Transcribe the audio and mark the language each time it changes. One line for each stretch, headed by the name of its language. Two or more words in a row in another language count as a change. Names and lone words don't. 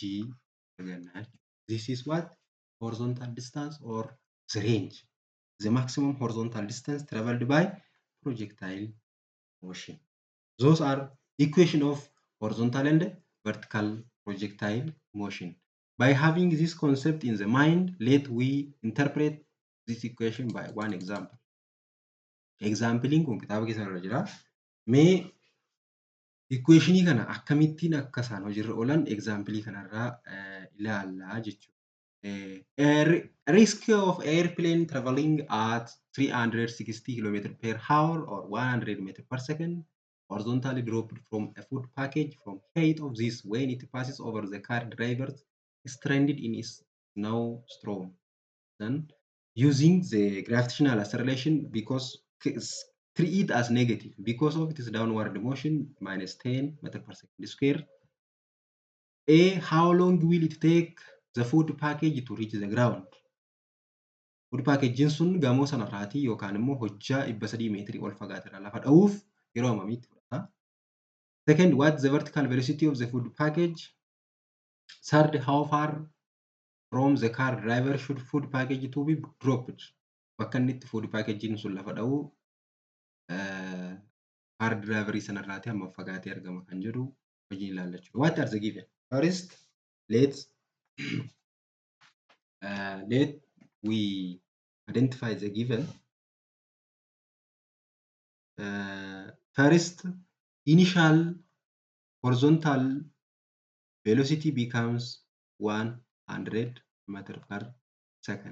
English: This is what? Horizontal distance or the range. The maximum horizontal distance traveled by projectile motion. Those are equation of horizontal and vertical projectile motion. By having this concept in the mind, let we interpret this equation by one example.
Oromo: Exampling kun kitaaba keessa irra jira. Mee equationii kana akkamittiin akka isaan hojiirra oolan examplii kanarraa ilaallaa jechuudha.
English: Risk of airplane traveling at 360 km per hour or 100 meters per second horizontally dropped from a food package from height of this when it passes over the car driver stranded in its snowstorm. Then using the gravitational acceleration because treat it as negative because of its downward motion minus 10 meters per second square. A, how long will it take the food package to reach the ground? Food package
Oromo: sun gamoo sanarraatii yookaan immoo hojjaa 300 meetirii ol fagaateerraa lafa dha'uuf yeroo hammamiitti fudhata?
English: Second, what's the vertical velocity of the food package? Third, how far from the car driver should food package to be dropped?
Oromo: Bakka inni itti
English: food package
Oromo: sun lafa dha'u
English: car driver
Oromo: sanarraatii hamma fagaatee argama kan jedhu hojiin ilaallachuu.
English: What are the given? First, let we identify the given. First, initial horizontal velocity becomes 100 meters per second.